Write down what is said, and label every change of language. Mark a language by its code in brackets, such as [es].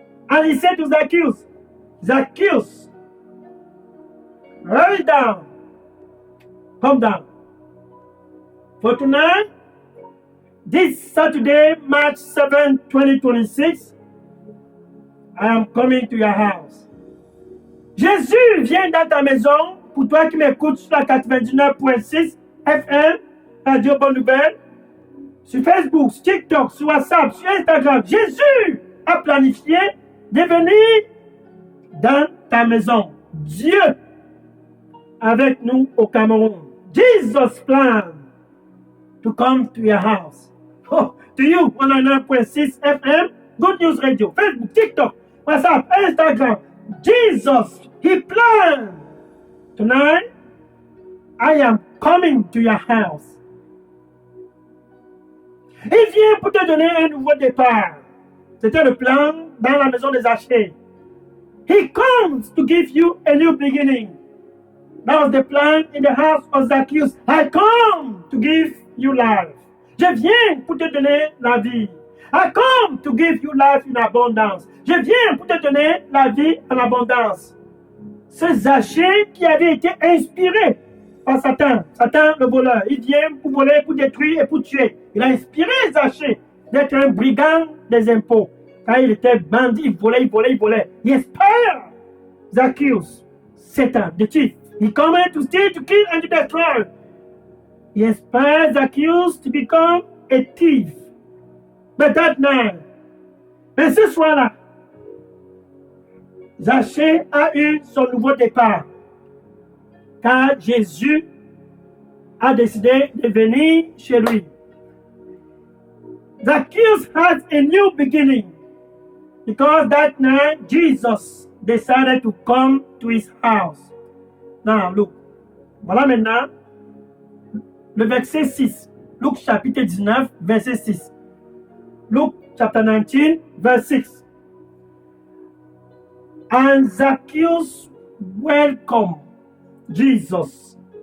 [en] And he said to Zacchaeus, Zacchaeus, hurry down, come down. For tonight, this Saturday, March 7, 2026, I am coming to your house. [fr] Jésus vient dans ta maison, pour toi qui m'écoutes sur la 99.6 FM, Radio Bonne Nouvelle, sur Facebook, sur TikTok, sur WhatsApp, sur Instagram. Jésus a planifié de venir dans ta maison. Dieu avec nous au Cameroun. [en] Jesus planned to come to your house. Oh, to you, 109.6 FM, Good News Radio, Facebook, TikTok, WhatsApp, Instagram. Jesus, he planned. Tonight, I am coming to your house. [fr] Il vient pour te donner un nouveau départ. C'était le plan dans la maison des Zachée. [en] He comes to give you a new beginning. That was the plan in the house of Zacchaeus. I come to give you life. [fr] Je viens pour te donner la vie. [en] I come to give you life in abundance. [fr] Je viens pour te donner la vie en abondance. Ce Zachée qui avait été inspiré par Satan, Satan le voleur, il vient pour voler, pour détruire et pour tuer. Il a inspiré Zachée d'être un brigand des impôts. Quand il était bandit, il volait. [en] He inspired Zacchaeus, Satan, the thief. He came to steal, to kill, and to destroy. He inspired Zacchaeus to become a thief. But that night, [fr] mais ce soir-là, Zachée a eu son nouveau départ. Car Jésus a décidé de venir chez lui. [en] Zacchaeus had a new beginning because that night Jesus decided to come to his house. Now, look. [fr] Voilà maintenant le verset 6. Luc chapitre 19, verset 6. [en] Luke chapter 19, verse 6. And Zacchaeus welcomed Jesus.